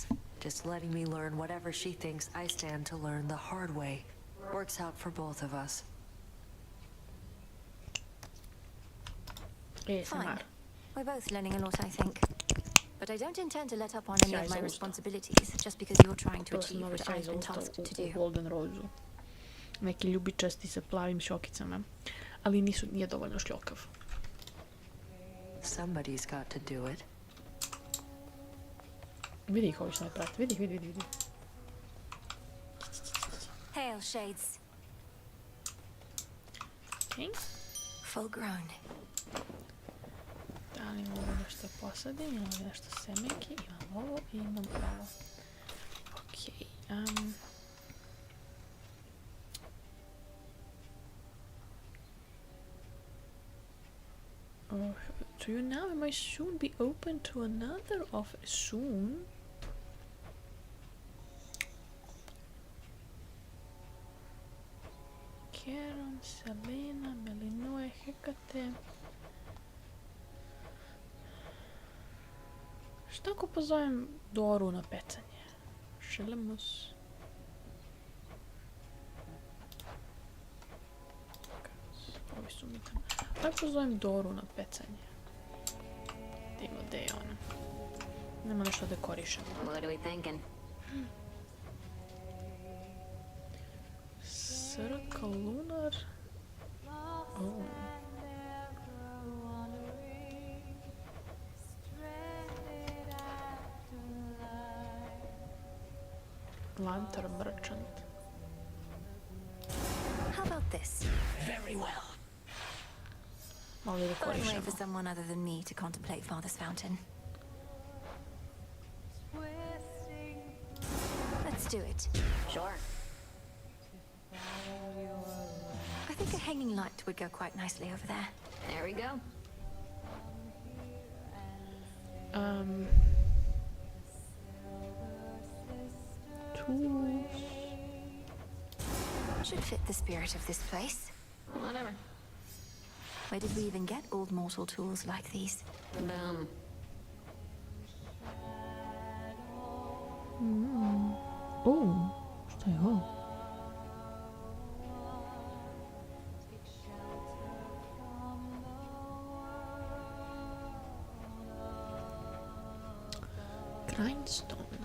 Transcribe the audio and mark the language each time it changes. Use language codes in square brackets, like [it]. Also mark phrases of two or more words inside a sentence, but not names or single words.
[en] Just letting me learn whatever she thinks I stand to learn the hard way. Works out for both of us. Fine. We're both learning a lot, I think. But I don't intend to let up on any of my responsibilities just because you're trying to achieve what I've been tasked to do. Golden Rose. [sr] Neki ljubičasti sa plavim šokicama, ali nije dovoljno šljokav. [en] Somebody's got to do it. [sr] Vidi ih ovi što me prate, vidi. [en] Hail, Shades. Okay. Full grown. [sr] Da li mogu nešto posadim, imam nešto semenki, imam ovo i imam ovo. [en] Ok, to you now, I might soon be open to another offer. Soon? Karen, Selena, Melinoi, Hecate. [sr] Šta ako pozovem Doru na pecanje? Šelemus. Ovi su mi tamo. Aj pozovem Doru na pecanje. Dimo, gde je ona? Nema nešto dekorišemo. [en] What are we thinking? Circle lunar. Oh. Lantern merchant. How about this? Very well. [sr] Malo je [en] Fine way [sr] dekorišemo. [en] for someone other than me to contemplate Father's Fountain. Let's do it. Sure. I think a hanging light would go quite nicely over there. There we go. Tools. Should fit the spirit of this place. Whatever. Where did we even get old mortal tools like these? Boom. [sr] Oh, šta je ovo? [en] Grindstone.